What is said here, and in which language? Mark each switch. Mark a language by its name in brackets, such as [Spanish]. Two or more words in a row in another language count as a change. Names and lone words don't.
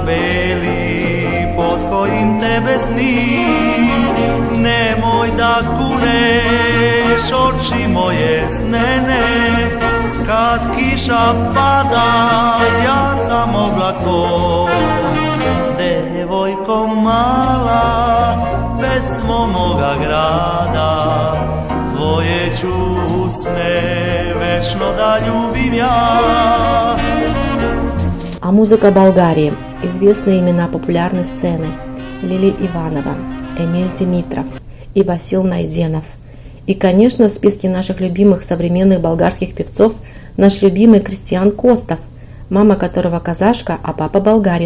[Serbian] beli pod kojim tebe snim Nemoj da kuneš oči moje snene Kad kiša pada ja sam oblak tvoj Devojko mala pesmo moga grada Tvoje ću usne večno da ljubim ja. [Russian] А музыка Болгарии. Известные имена популярной сцены: Лили Иванова, Эмиль Димитров и Васил Найденов. И, конечно, в списке наших любимых современных болгарских певцов наш любимый Кристиан Костов, мама которого казашка, а папа болгарин.